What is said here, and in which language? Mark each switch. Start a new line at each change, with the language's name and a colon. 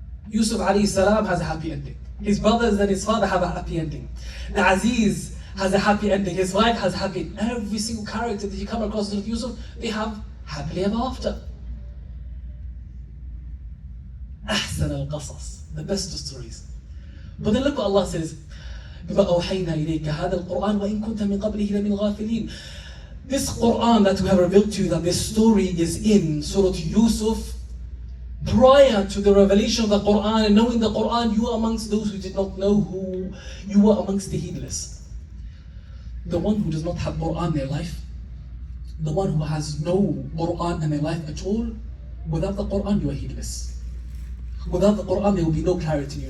English: Yusuf alayhi salam has a happy ending. His brothers and his father have a happy ending. The Aziz has a happy ending. His wife has a happy ending. Every single character that you come across in Yusuf, they have happily ever after.
Arabic: أحسن القصص,
English: the best of stories. But then look what Allah says,
Arabic: بما أوحينا إليك هذا القرآن وإن كنت من قبله لمن الغافلين.
English: This Quran that we have revealed to you, that this story is in Surah Yusuf, prior to the revelation of the Quran and knowing the Quran, you are amongst those who did not know, who you were amongst the heedless. The one who does not have Quran in their life, the one who has no Quran in their life at all, without the Quran you are heedless. Without the Quran there will be no clarity in your life.